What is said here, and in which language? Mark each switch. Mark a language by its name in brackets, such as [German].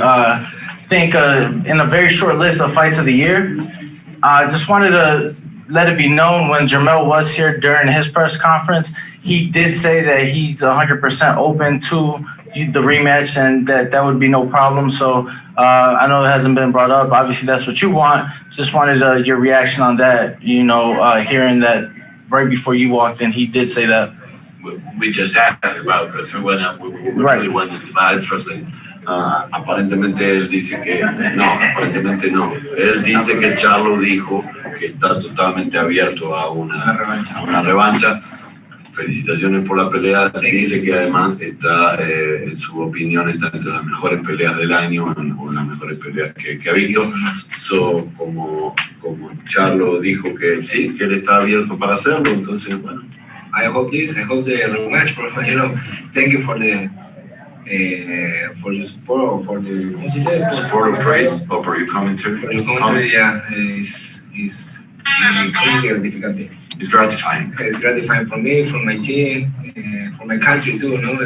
[English] I think in a very short list of fights of the year, I just wanted to let it be known, when Jermell was here during his press conference, he did say that he's 100% open to the rematch and that would be no problem. So I know it hasn't been brought up. Obviously, that's what you want. Just wanted your reaction on that, hearing that right before you walked in, he did say that. We just asked about, because we really wanted to translate. [Spanish] Aparentemente él dice que no. Él dice que Charlo dijo que está totalmente abierto a una revancha. Felicitaciones por la pelea. Dice que además está, en su opinión, está entre las mejores peleas del año, o las mejores peleas que ha visto. Como Charlo dijo que sí, que él está abierto para hacerlo, entonces bueno. [English] I hope the rematch, thank you for the support, or for the support or praise, or for your commentary. For your commentary, yeah, it's gratificante. It's gratifying. It's gratifying for me, for my team, for my country too.